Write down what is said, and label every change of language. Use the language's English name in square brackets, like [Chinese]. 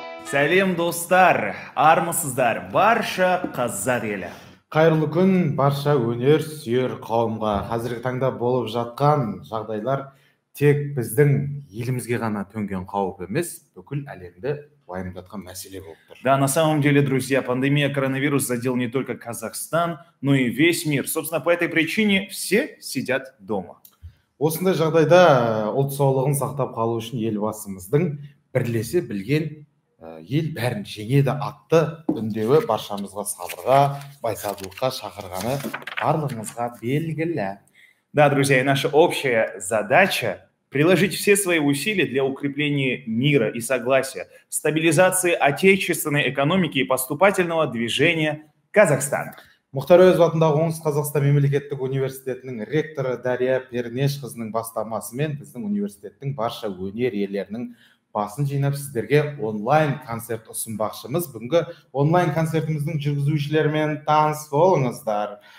[Kazakh] Сәлем достар, армысыздар, барша қазақ елі. Қайырлы күн барша өнер сүйер қауымға. Қазіргі таңда болып жатқан жағдайлар тек біздің елімізге ғана төнген қауіп емес, бүкіл әлемді уайымдатқан мәселе болып тұр. [Russian] Да, на самом деле, друзья, пандемия коронавируса задел не только Казахстан, но и весь мир. Собственно, по этой причине все сидят дома. [Kazakh] Осындай жағдайда ұлт саулығын сақтап қалу үшін елбасымыздың бірлесе білген ел бәрін жеңеді атты үндеуі баршамызға сабырға, байсалдылыққа шақырғаны барлығымызға белгілі. [Russian] Да, друзья, и наша общая задача приложить все свои усилия для укрепления мира и согласия, стабилизации отечественной экономики и поступательного движения Казахстана. [Kazakh] Мұхтар Әуезов атындағы Оңтүстік Қазақстан мемлекеттік университетінің ректоры Дария Пернешқызының бастамасымен біздің университеттің барша өнер иелерінің басын жинап сіздерге онлайн концерт ұсынбақшымыз. Бүгінгі онлайн концертіміздің жүргізушілерімен таныс болыңыздар.